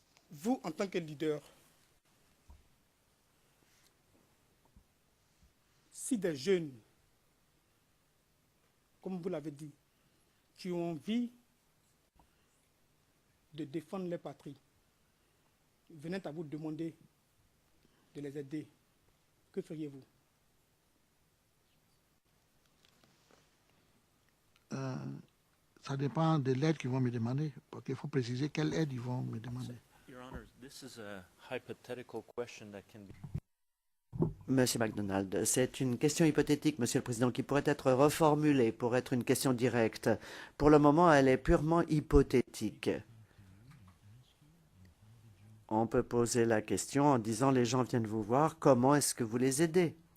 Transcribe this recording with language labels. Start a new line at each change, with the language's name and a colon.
French: Vous, en tant que leader, si des jeunes, comme vous l'avez dit, qui ont envie de défendre leur patrie, venaient à vous demander de les aider, que feriez-vous? Ça dépend de l'aide qu'ils vont me demander, parce qu'il faut préciser quelle aide ils vont me demander.
English: Your Honor, this is a hypothetical question that can be...
French: Monsieur MacDonald, c'est une question hypothétique, Monsieur le Président, qui pourrait être reformulée pour être une question directe. Pour le moment, elle est purement hypothétique. On peut poser la question en disant les gens viennent vous voir, comment est-ce que vous les aidez?